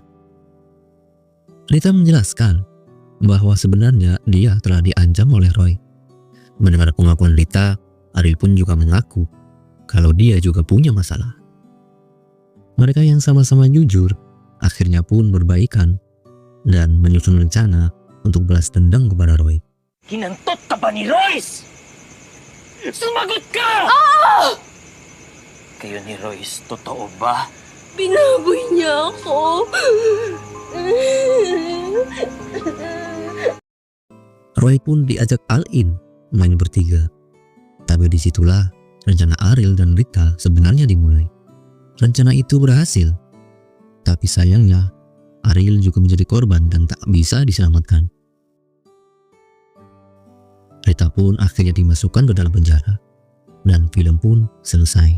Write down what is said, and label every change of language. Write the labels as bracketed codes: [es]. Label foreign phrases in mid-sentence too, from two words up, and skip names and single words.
[id] Rita menjelaskan bahwa sebenarnya dia telah diancam oleh Roy. Mendengar pengakuan Rita, Ariel pun juga mengaku kalau dia juga punya masalah. Mereka yang sama-sama jujur akhirnya pun berbaikan dan menyusun rencana untuk balas dendam kepada Roy. [tl] Kinantot ka ba ni Royce? Sumagot ka! Kayo ni Royce, totoo ba? Binaboy niya ako. [id] Roy pun diajak all-in main bertiga. Tapi disitulah rencana Ariel dan Rita sebenarnya dimulai. Rencana itu berhasil. Tapi sayangnya Ariel juga menjadi korban dan tak bisa diselamatkan. Rita Rita pun akhirnya dimasukkan ke dalam penjara dan film pun selesai.